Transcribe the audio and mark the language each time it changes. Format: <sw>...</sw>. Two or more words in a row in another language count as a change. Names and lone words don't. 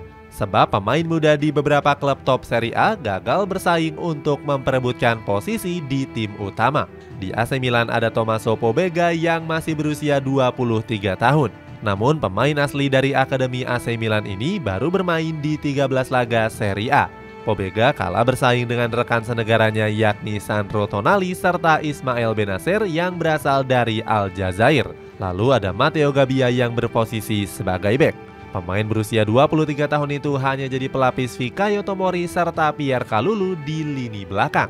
<id>Sebab pemain muda di beberapa klub top Serie A gagal bersaing untuk memperebutkan posisi di tim utama. Di AC Milan ada Tommaso Pobega yang masih berusia 23 tahun. Namun pemain asli dari Akademi AC Milan ini baru bermain di 13 laga Serie A. Pobega kalah bersaing dengan rekan senegaranya yakni Sandro Tonali serta Ismail Benacer yang berasal dari Aljazair. Lalu ada Matteo Gabbia yang berposisi sebagai bek. Pemain berusia 23 tahun itu hanya jadi pelapis Fikayo Tomori serta Pierre Kalulu di lini belakang.</id>